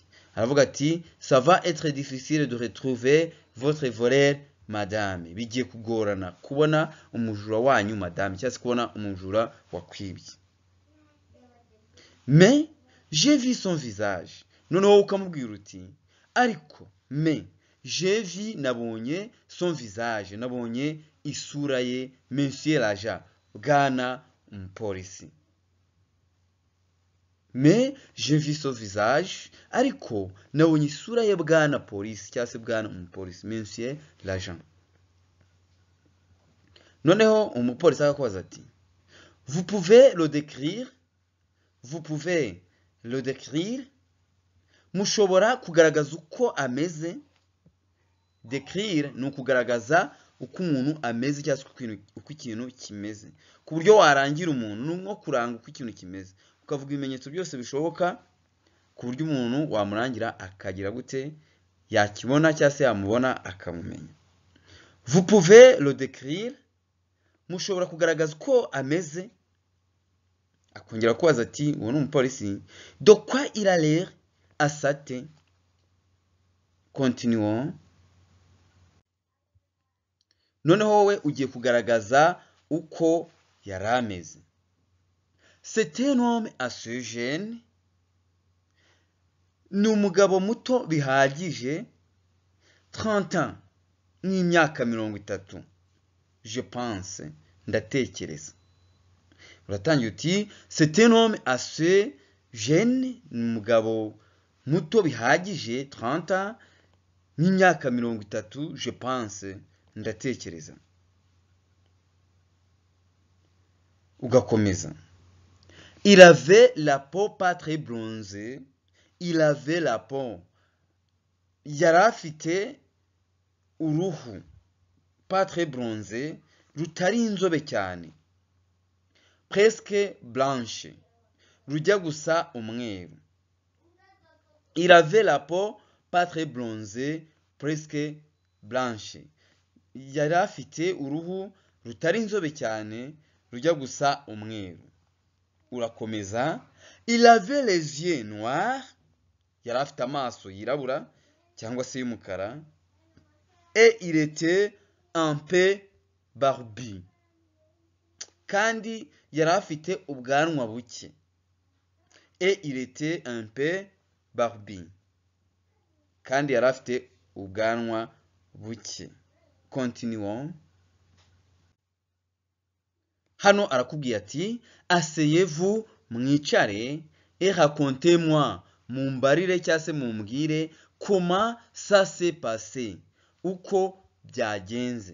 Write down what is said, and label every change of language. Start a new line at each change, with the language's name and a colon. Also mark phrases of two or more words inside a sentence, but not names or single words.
Kinyarwanda: Aravuga ati
French: ça va être difficile de retrouver votre voleur madame.
Kinyarwanda: Bigiye kugorana kubona umujura wanyu madame, cyangwa se kubona umujura wakwibye.
French: Mais j'ai vu son visage.
Kinyarwanda: Noneho ukamubwira uti ariko
French: mais j'ai vu,
Kinyarwanda: nabonye
French: son visage,
Kinyarwanda: nabonye isura ye,
French: monsieur l'agent,
Kinyarwanda: bwana umupolisi.
French: Mais j'ai vu son visage,
Kinyarwanda: ariko nabonye isura ye bwana polisi cyangwa se bwana umupolisi,
French: monsieur l'agent.
Kinyarwanda: Noneho umupolisi akakubaza ati
French: vous pouvez le décrire? Vous pouvez le décrire?
Kinyarwanda: Mushobora kugaragaza uko ameze. Décrire ni ukugaragaza uko umuntu ameze cyangwa se uko ikintu kimeze. Ku buryo warangira umuntu ni nko kuranga uko ikintu kimeze. Ukavuga ibimenyetso byose bishoboka ku buryo umuntu wamurangira akagira gute, yakibona cyangwa se yamubona akamumenya.
French: Vous pouvez le décrire?
Kinyarwanda: Mushobora kugaragaza uko ameze. Akongera kubaza ati uwo ni umupolisi,
French: de quoi il a l'air à sa tête? Continuons.
Kinyarwanda: Noneho wowe ugiye kugaragaza uko yari ameze.
French: C'est un homme assez jeune.
Kinyarwanda: Ni umugabo muto bihagije. 30 ans. Ni imyaka 30.
French: Je pense.
Kinyarwanda: Ndatekereza. Uratangiye uti
French: c'est un homme assez jeune.
Kinyarwanda: Ni umugabo muto bihagije. 30 ans. Ni imyaka 30.
French: Je pense.
Kinyarwanda: Ndatekereza. Ugakomeza.
French: Il avait la peau pas très bronzée. Il avait la peau.
Kinyarwanda: Yari afite uruhu
French: pas très bronzé,
Kinyarwanda: rutari inzobe cyane.
French: Presque blanche.
Kinyarwanda: Rujya gusa umweru.
French: Il avait la peau pas très bronzée, presque blanche.
Kinyarwanda: Yari afite uruhu rutari inzobe cyane rujya gusa umweru. Urakomeza.
French: Il avait les yeux noirs.
Kinyarwanda: Yari afite amaso yirabura cyangwa se y'umukara.
French: Et il était un peu barbu.
Kinyarwanda: Kandi yari afite ubwanwa buke.
French: Et il était un peu barbu.
Kinyarwanda: Kandi yari afite ubwanwa buke. Continuons. Hano arakubwiye ati
French: asseyez-vous
Kinyarwanda: mwicare
French: et racontez-moi
Kinyarwanda: mumbarire cyangwa se mumbwire
French: comment ça s'est passé
Kinyarwanda: uko byagenze.